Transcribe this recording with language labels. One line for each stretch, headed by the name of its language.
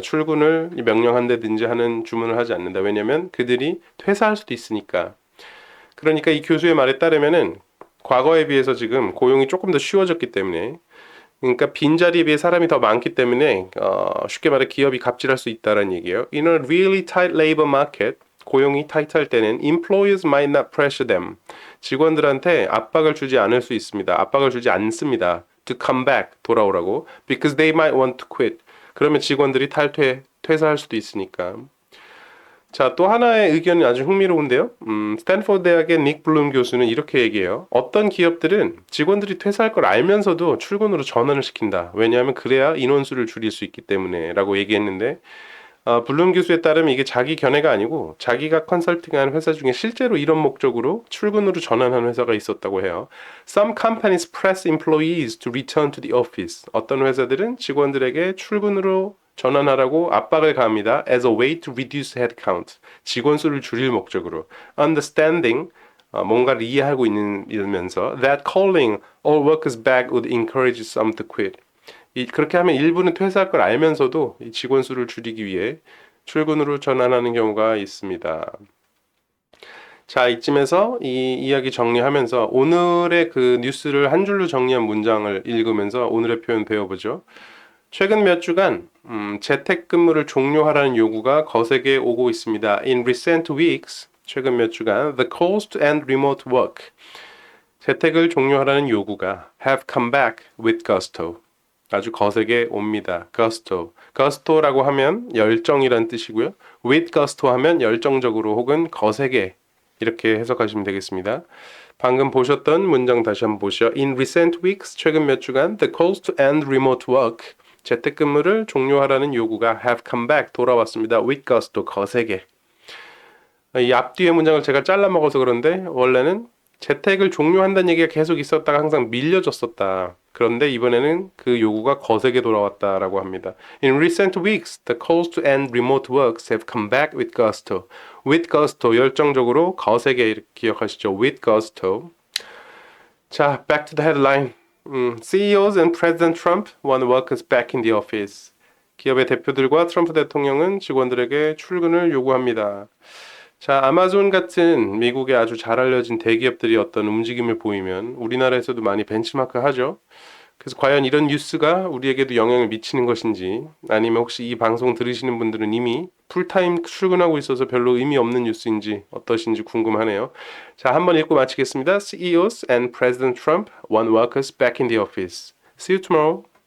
Korean: 출근을 명령한다든지 하는 주문을 하지 않는다. 왜냐하면 그들이 퇴사할 수도 있으니까. 그러니까 이 교수의 말에 따르면은 과거에 비해서 지금 고용이 조금 더 쉬워졌기 때문에 그러니까 빈자리에 비해 사람이 더 많기 때문에 쉽게 말해 기업이 갑질할 수 있다는 얘기예요.
English: In a really tight labor market,
Korean: 고용이 타이트할 때는
English: employers might not pressure them.
Korean: 직원들한테 압박을 주지 않을 수 있습니다. 압박을 주지 않습니다.
English: To come back,
Korean: 돌아오라고.
English: Because they might want to quit.
Korean: 그러면 직원들이 퇴사할 수도 있으니까. 자, 또 하나의 의견이 아주 흥미로운데요. 스탠포드 대학의 닉 블룸 교수는 이렇게 얘기해요. 어떤 기업들은 직원들이 퇴사할 걸 알면서도 출근으로 전환을 시킨다. 왜냐하면 그래야 인원수를 줄일 수 있기 때문에 라고 얘기했는데 블룸 교수에 따르면 이게 자기 견해가 아니고 자기가 컨설팅한 회사 중에 실제로 이런 목적으로 출근으로 전환한 회사가 있었다고 해요.
English: Some companies press employees to return to the office.
Korean: 어떤 회사들은 직원들에게 출근으로 전환하라고 압박을 가합니다.
English: As a way to reduce headcount.
Korean: 직원 수를 줄일 목적으로.
English: Understanding.
Korean: 뭔가를 이해하고 있으면서
English: that calling all workers back would encourage some to quit.
Korean: 그렇게 하면 일부는 퇴사할 걸 알면서도 이 직원 수를 줄이기 위해 출근으로 전환하는 경우가 있습니다. 자, 이쯤에서 이 이야기 정리하면서 오늘의 그 뉴스를 한 줄로 정리한 문장을 읽으면서 오늘의 표현 배워보죠. 최근 몇 주간 재택근무를 종료하라는 요구가 거세게 오고 있습니다.
English: In recent weeks,
Korean: 최근 몇 주간,
English: the calls to end remote work,
Korean: 재택을 종료하라는 요구가
English: have come back with gusto.
Korean: 아주 거세게 옵니다. gusto. gusto라고 하면 열정이란 뜻이고요. with gusto 하면 열정적으로 혹은 거세게 이렇게 해석하시면 되겠습니다. 방금 보셨던 문장 다시 한번 보시죠.
English: In recent weeks,
Korean: 최근 몇 주간,
English: the calls to end remote work,
Korean: 재택근무를 종료하라는 요구가
English: have come back,
Korean: 돌아왔습니다.
English: with gusto, 거세게.
Korean: 이 앞뒤의 문장을 제가 잘라 먹어서 그런데 원래는 재택을 종료한다는 얘기가 계속 있었다가 항상 밀려졌었다. 그런데 이번에는 그 요구가 거세게 돌아왔다라고 합니다.
English: In recent weeks, the calls to end remote works have come back with gusto.
Korean: With gusto, 열정적으로 거세게 이렇게 기억하시죠.
English: With gusto. 자, back to the headline. CEOs and President Trump want workers back in the office.
Korean: 기업의 대표들과 트럼프 대통령은 직원들에게 출근을 요구합니다. 자, 아마존 같은 미국의 아주 잘 알려진 대기업들이 어떤 움직임을 보이면 우리나라에서도 많이 벤치마크 하죠. 그래서 과연 이런 뉴스가 우리에게도 영향을 미치는 것인지 아니면 혹시 이 방송 들으시는 분들은 이미 풀타임 출근하고 있어서 별로 의미 없는 뉴스인지 어떠신지 궁금하네요. 자, 한번 읽고 마치겠습니다.
English: CEOs and President Trump want workers back in the office. See you tomorrow.